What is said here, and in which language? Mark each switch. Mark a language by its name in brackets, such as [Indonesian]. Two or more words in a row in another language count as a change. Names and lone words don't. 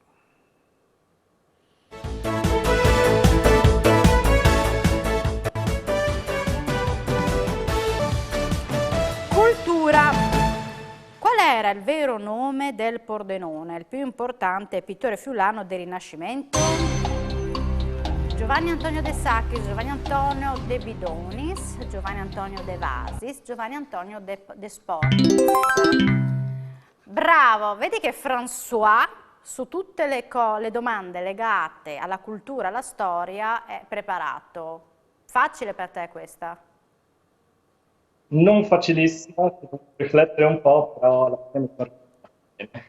[Italian] Cultura. Qual era il vero nome del Pordenone, il più importante pittore friulano del Rinascimento? Giovanni Antonio De Sacchis, Giovanni Antonio De Bidonis, Giovanni Antonio De Vasis, Giovanni Antonio De Sportis. Bravo, vedi che François su tutte le domande legate alla cultura, alla storia è preparato. Facile per te questa? Non facilissima, devo riflettere un po', però alla fine mi torna bene.